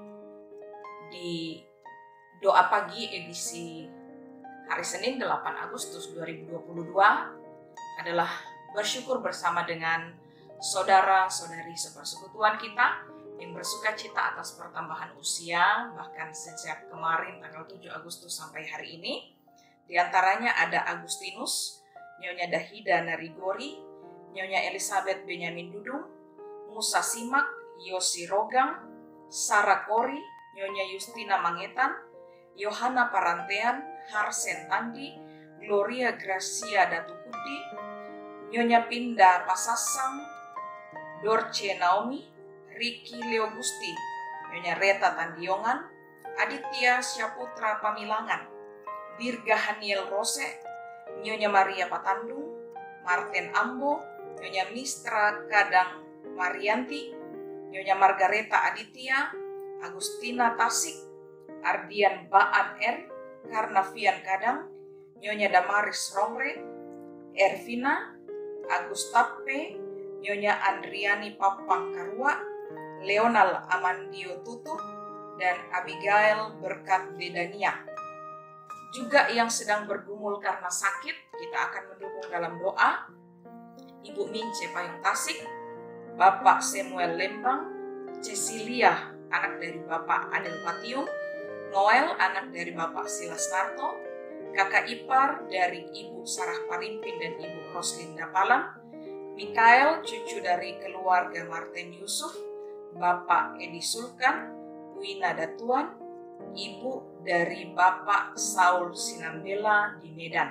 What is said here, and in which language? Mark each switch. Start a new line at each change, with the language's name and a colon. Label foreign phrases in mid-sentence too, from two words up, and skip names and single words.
Indonesian: di doa pagi edisi hari Senin 8 Agustus 2022 adalah bersyukur bersama dengan saudara-saudari sepersekutuan kita yang bersuka cita atas pertambahan usia, bahkan sejak kemarin tanggal 7 Agustus sampai hari ini. Di antaranya ada Agustinus, Nyonya Dahida Narigori, Nyonya Elizabeth Benyamin Dudung, Musa Simak, Yosi Rogang, Sarah Kori, Nyonya Justina Mangetan, Yohana Parantean, Harsen Tandi, Gloria Gracia Datukudi, Nyonya Pinda Pasasang, Dorce Naomi, Ricky Leo Gusti, Nyonya Reta Tandiongan, Aditya Syaputra Pamilangan, Dirga Haniel Rose, Nyonya Maria Patandung, Martin Ambo, Nyonya Mistra Kadang Marianti, Nyonya Margareta Aditya, Agustina Tasik, Ardian Baan R, Karnavian Kadang, Nyonya Damaris Romre, Ervina, Agustape, Nyonya Andriani Papang Karua, Leonal Amandio Tutu, dan Abigail Berkat Dedania. Juga yang sedang bergumul karena sakit, kita akan mendukung dalam doa Ibu Mince Payung Tasik, Bapak Samuel Lembang, Cecilia, anak dari Bapak Adel Patiung, Noel, anak dari Bapak Silas Narto, Kakak ipar dari Ibu Sarah Parimpin dan Ibu Roslin Dapalan, Mikael, cucu dari keluarga Martin Yusuf, Bapak Edi Sulkan, Wina Datuan, Ibu dari Bapak Saul Sinambela di Medan.